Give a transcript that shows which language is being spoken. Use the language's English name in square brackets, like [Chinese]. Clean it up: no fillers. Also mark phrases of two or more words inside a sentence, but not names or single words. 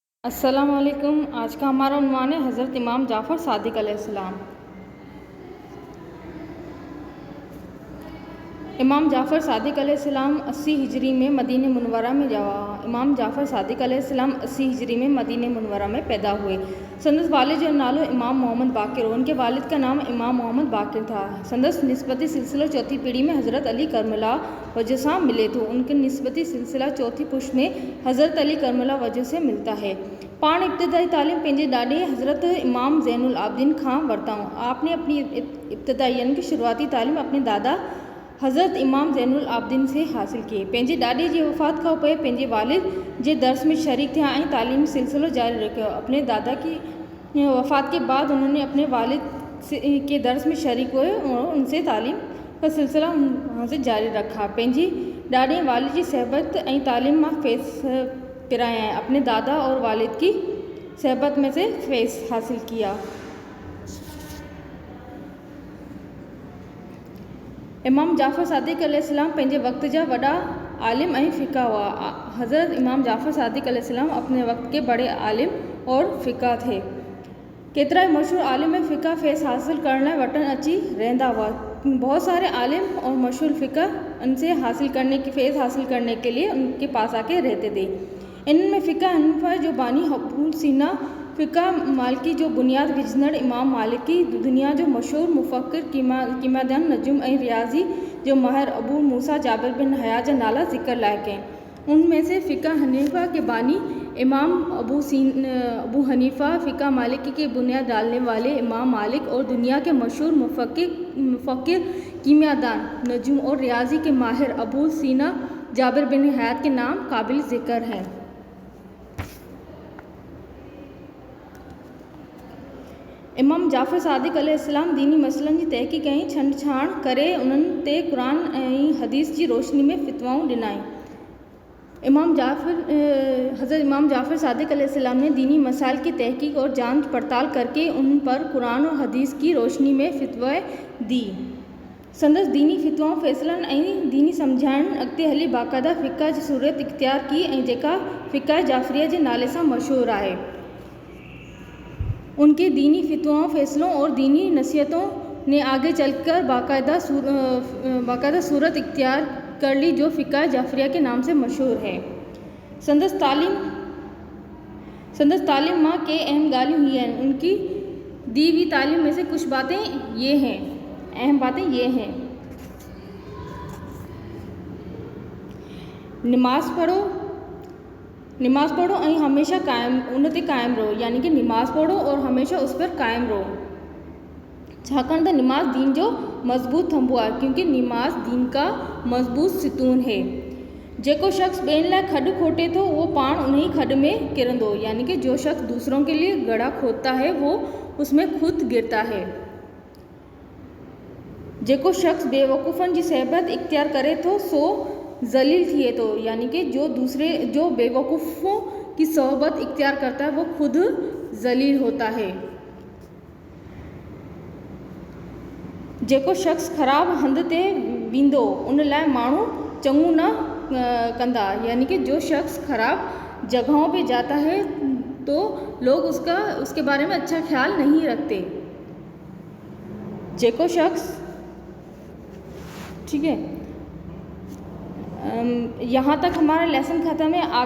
[Hindi] अस्सलाम वालेकुम। आज का हमारा उन्वान है हज़रत इमाम जाफ़र सादिक अलैहिस्सलाम। इमाम जाफ़र सादिक अलैहिस्सलाम 80 हिजरी में मदीने मुनव्वरा में इमाम जाफ़र सादिक अलैहिस्सलाम 80 हिजरी में मदीने मुनव्वरा में पैदा हुए। [Sindhi] संदस वालिद जो नालो इमाम मोहम्मद बाकिर, [Hindi] उनके वालिद का नाम इमाम मोहम्मद बाकिर था। [Sindhi] संदस निस्बती सिलसिला चौथी पीढ़ी में हज़रत अली करमला वजह से मिले [Hindi] तो उनके निस्बती सिलसिला चौथी पुश्त में हज़रत अली करमला वजह से मिलता है। [Sindhi] पाण इब्तदाई तालीम पंहिंजे ॾाॾे हज़रत इमाम ज़ैनुल आबिदीन खां वरिताऊं। [Hindi] आपने अपनी इब्तदाई यानी कि शुरुआती तालीम अपने दादा हज़रत इमाम ज़ैनुल आबिदीन से हासिल की। [Sindhi] पंहिंजे ॾाॾे जी वफ़ात खां पोइ पंहिंजे वालिद जे दर्स में शरीक थिया ऐं तालीमी सिलसिलो जारी रखियो। [Hindi] अपने दादा की वफ़ात के बाद उन्होंने अपने वालिद के दर्स में शरीक हुए और उनसे तालीम का सिलसिला वहाँ से जारी रखा। [Sindhi] पंहिंजी ॾाॾे ऐं वालिद जी सहबत ऐं तालीम मां फैज़ पिराया हैं। [Hindi] अपने दादा और वालिद की सहबत में से फैज़ हासिल किया। [Sindhi] इमाम जाफ़र सादिक अलैहिस्सलाम पंहिंजे वक़्त जा वॾा आलिम ऐं फ़िक़ा हुआ। [Hindi] हज़रत इमाम जाफ़र सादिक अलैहिस्सलाम अपने वक़्त के बड़े आलिम और फ़िक़ा थे। [Sindhi] केतिरा ई मशहूर आलिम ऐं फ़िक़ा फैज़ हासिल करण लाइ वटन अची रहंदा हुआ। [Hindi] बहुत सारे आलिम और मशहूर फ़िक़ा उनसे फैज़ हासिल करने के लिए उनके पास आके रहते थे। [Sindhi] इनमें फ़िक़ा हनीफ़ा जो बानी अबू सीना, फ़िक़ा मालिकी जो बुनियाद विझंदड़ इमाम मालिकी, दुनिया जो मशहूर मुफ़क्किर कीमतदान नजुम ऐं रियाज़ी जो माहिर अबू मूसा जाबिर बिन हया जा नाला ज़िक्र लाइक़ हैं। [Hindi] उनमें से फ़िक़ा हनीफ़ा के बानी इमाम अबू हनीफ़ा, फ़िक़ा मालिकी की बुनियाद डालने वाले इमाम मालिक और दुनिया के मशहूर मुफ़क्किर कीमतदान नजुम और रियाज़ी के माहिर अबू सीना जाबिर बिन हया के नाम काबिल ज़िक्र हैं। [Sindhi] इमाम जाफ़र सादिक अलैहिस्सलाम दीनी मसइलनि जी तहक़ीक़ ऐं छंछाण करे उन्हनि ते क़ुरान ऐं हदीस जी रोशनी में फ़ितवाऊं ॾिनाई। [Hindi] हज़रत इमाम जाफ़र सादिक अलैहिस्सलाम ने दीनी मसाइल की तहक़ीक़ और जांच पड़ताल करके उन पर कुरान और हदीस की रोशनी में फ़ितवे दी। [Sindhi] संदस दीनी फ़ितवाऊं फ़ैसिलनि ऐं दीनी सम्झाइण अॻिते हली बाक़ायदा फ़िक़ा जी सूरत इख्तियार की ऐं जेका फ़िक़ा जाफ़रिया जे नाले सां मशहूरु आहे। [Hindi] उनके दीनी फ़ितवाओं, फ़ैसलों और दीनी नसीहतों ने आगे चलकर बाकायदा सूरत इख्तियार कर ली जो फ़िक़ा जाफ़रिया के नाम से मशहूर है। [Sindhi] संदस तालीम मां के अहम ॻाल्हियूं ही हैं। [Hindi] उनकी दी हुई तालीम में से कुछ अहम बातें ये हैं। [Sindhi] नमाज़ पढ़ो ऐं हमेशा उन ते क़ाइमु रहो, [Hindi] यानी कि नमाज़ पढ़ो और हमेशा उस पर क़ाइमु रहो। [Sindhi] छाकाणि त नमाज़ दीन जो मज़बूत थंबो आहे, [Hindi] क्योंकि नमाज़ दीन का मज़बूत सितून है। [Sindhi] जेको शख्स ॿियनि लाइ खॾु खोटे थो वो पाण उन ही खॾ में किरंदो, [Hindi] यानी कि जो शख्स दूसरों के लिए गड्ढा खोदता है वो उसमें खुद गिरता है। [Sindhi] जेको शख्स बेवकूफ़नि जी सहबत इख्तियार करे थो सो जलील थिए थो, [Hindi] यानी कि जो बेवकूफ़ों की सोहबत इख्तियार करता है वो खुद जलील होता है। [Sindhi] जेको शख्स ख़राब हंध ते वेंदो उन लाइ माण्हू चङो न कंदा, [Hindi] यानी कि जो शख्स ख़राब जगहों पे जाता है तो लोग उसके बारे में अच्छा ख्याल नहीं रखते। [Sindhi] जेको शख्स, [Hindi] ठीक है, यहाँ तक हमारा लेसन ख़त्म है।